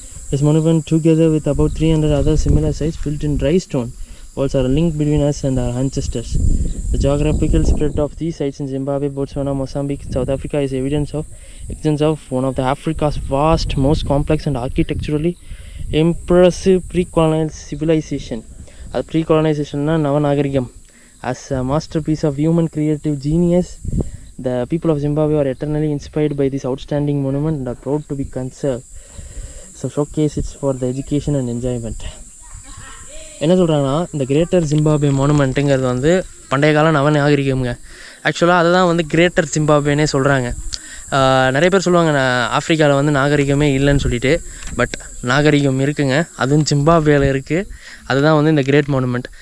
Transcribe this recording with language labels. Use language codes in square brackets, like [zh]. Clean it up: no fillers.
[en] This monument, together with about 300 other similar sites built in dry stone, walls are a link between us and our ancestors. The geographical spread of these sites in Zimbabwe, Botswana, Mozambique, South Africa is evidence of one of the Africa's vast, most complex and architecturally impressive pre-colonial civilization. [ta] அது pre-colonization நவநாகரிகம். [en] As a masterpiece of human creative genius, the people of Zimbabwe are eternally inspired by this outstanding monument and are proud to be conserved. So showcase it for the education and enjoyment. [ta] என்ன சொல்கிறாங்கன்னா, இந்த greater Zimbabwe மானுமெண்ட்டுங்கிறது வந்து பண்டைய கால நவநாகரிகம்ங்க. ஆக்சுவலாக அதை தான் வந்து கிரேட்டர் ஜிம்பாப்வேனே சொல்கிறாங்க. நிறைய பேர் சொல்லுவாங்க ஆஃப்ரிக்காவில் வந்து நாகரிகமே இல்லைன்னு சொல்லிட்டு. பட் நாகரிகம் இருக்குங்க, அதுவும் ஜிம்பாப்வேயில் இருக்குது. அதுதான் வந்து இந்த கிரேட் மானுமெண்ட்.